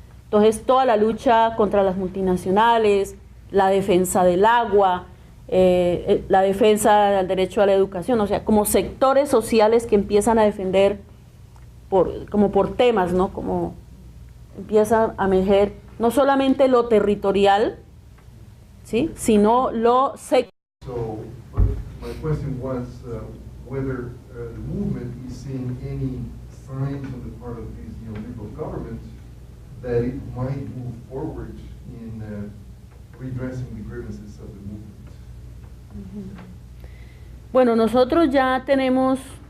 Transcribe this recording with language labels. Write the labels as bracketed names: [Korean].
[Spanish] Entonces, toda la lucha contra las multinacionales, la defensa del agua, la defensa del derecho a la educación, o sea, como sectores sociales que empiezan a defender como por temas, ¿no? Como empieza a emerger no solamente lo territorial, ¿sí? Sino lo sectorial. [English] So, my question was whether the movement is seeing any signs on the part of these neoliberal governments that it might move forward in redressing the grievances of the movement. [Spanish] Bueno, nosotros ya tenemos